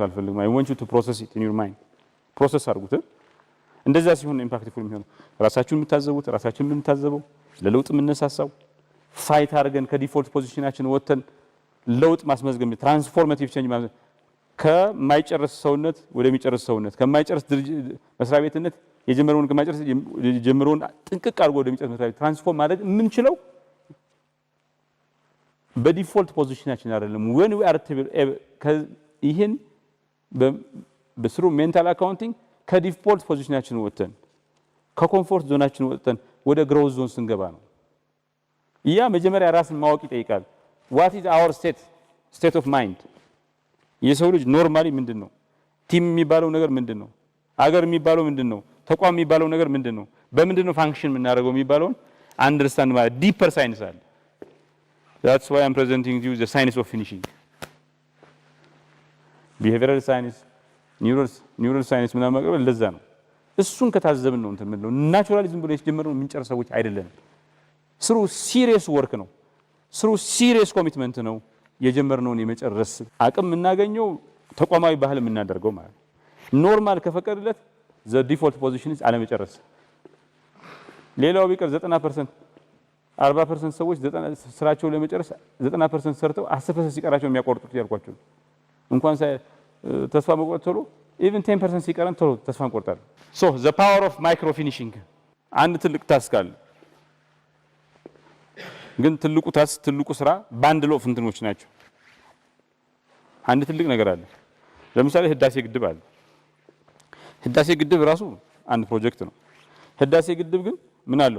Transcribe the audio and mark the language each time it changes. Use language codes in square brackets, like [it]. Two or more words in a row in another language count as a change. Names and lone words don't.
[am] አልፈልግም። [en] I want you to process it in your mind process [am] አድርጉት። እንደዛ ሲሆን ኢምፓክትፉል የሚሆነው ራሳችሁን የምታዘቡት ራሳችንን የምንታዘበው ለለውጥ የምንነሳሳው ፋይት አድርገን ከዲፎልት ፖዚሽናችን ወጥተን ለውጥ ማስመዝገብ [en] transformative change [am] ማለት ከማይጨርስ ሰውነት ወደሚጨርስ ሰውነት ከማይጨርስ መስሪያ ቤትነት የጀመረውን ጥንቅቅ አድርጎ ወደሚጨርስ መስሪያ ቤት ትራንስፎርም ማድረግ የምንችለው በዲፎልት ፖዚሽናችን አይደለም። [en] when we are [am] ይሄን በስሩ [en] mental accounting [am] ከዲፎልት ፖዚሽናችን ወጥተን ከኮምፎርት ዞናችን ወጥተን ወደ ግሮዝ ዞን ስንገባ ነው። ያ መጀመሪያ ራስን ማወቅ ይጠይቃል። [en] what is our state of mind? [am] የሰው ልጅ ኖርማሊ ምንድነው? ቲም የሚባለው ነገር ምንድነው? አገር የሚባለው ምንድነው? ተቋም የሚባለው ነገር ምንድነው? በምንድነው ፋንክሽን የምናደርገው የሚባለውን አንደርስታንድ ማለት [en] deeper science [am] አለ። [en] that's why I'm presenting you the science of finishing. behavioral science, neural science [am] ምናምን ማቅረብ ለዛ ነው። እሱን ከታዘብን ነው እንትን ምንለው ናቹራሊዝም ብሎ የጀመረው የምንጨርስ ሰዎች አይደለም። ስሩ [en] serious work [am] ነው። ስሩ [en] serious commitment [am] ነው። የጀመርነውን የመጨረስ አቅም የምናገኘው ተቋማዊ ባህል የምናደርገው ማለት ኖርማል ከፈቀደለት [en] the default position is [am] አለመጨረስ። ሌላው ቢቀር 90% 40% ሰዎች ስራቸውን ለመጨረስ 90% ሰርተው 10% ሲቀራቸው የሚያቆርጡት ያልኳቸው እንኳን ተስፋ መቁረጥ ቶሎ even 10% ሲቀረን ቶሎ ተስፋ እንቆርጣለን። [en] so the power of micro finishing [am] አንድ ትልቅ ታስክ አለ። ግን ትልቁ ስራ [en] bundle of [am] እንትኖች ናቸው። አንድ ትልቅ ነገር አለ። ለምሳሌ ህዳሴ ግድብ አለ። ህዳሴ ግድብ ራሱ አንድ ፕሮጀክት ነው። ህዳሴ ግድብ ግን ምን አለው?